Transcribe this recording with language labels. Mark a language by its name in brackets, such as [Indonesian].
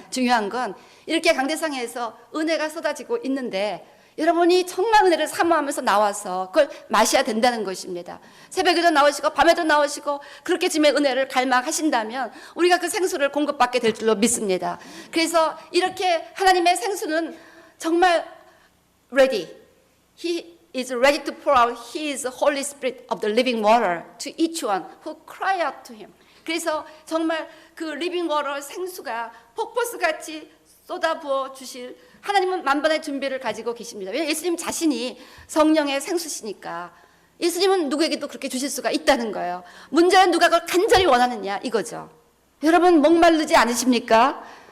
[Korean] 중요한 건 이렇게 강대상에서 은혜가 쏟아지고 있는데 여러분이 정말 은혜를 사모하면서 나와서 그걸 마셔야 된다는 것입니다. 새벽에도 나오시고 밤에도 나오시고 그렇게 주님의 은혜를 갈망하신다면 우리가 그 생수를 공급받게 될 줄로 믿습니다. 그래서 이렇게 하나님의 생수는 정말 [English] ready. He is ready to pour out His Holy Spirit of the living water to each one who cry out to Him. [Korean] 그래서 정말 그 리빙 워터 생수가 폭포수같이 쏟아부어 주실 하나님은 만반의 준비를 가지고 계십니다. 왜냐하면 예수님 자신이 성령의 생수시니까 예수님은 누구에게도 그렇게 주실 수가 있다는 거예요. 문제는 누가 그걸 간절히 원하느냐 이거죠. 여러분 목마르지 않으십니까?